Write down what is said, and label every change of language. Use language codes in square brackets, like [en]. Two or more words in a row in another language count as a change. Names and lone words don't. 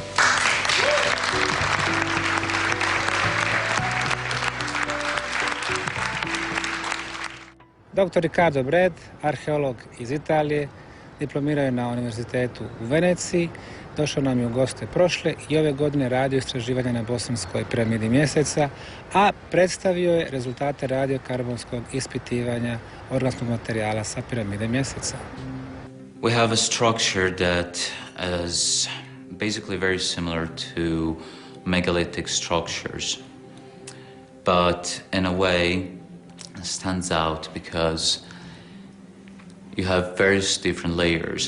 [bs] Dr. Riccardo Bred, arheolog iz Italije, diplomirao je na Univerzitetu u Veneciji, došao nam je u goste prošle i ove godine radio istraživanja na bosanskoj piramidi Mjeseca, a predstavio je rezultate radiokarbonskog ispitivanja organskog materijala sa piramide Mjeseca. [en] We have a structure that is basically very similar to megalithic structures, but in a way stands out because you have various different layers.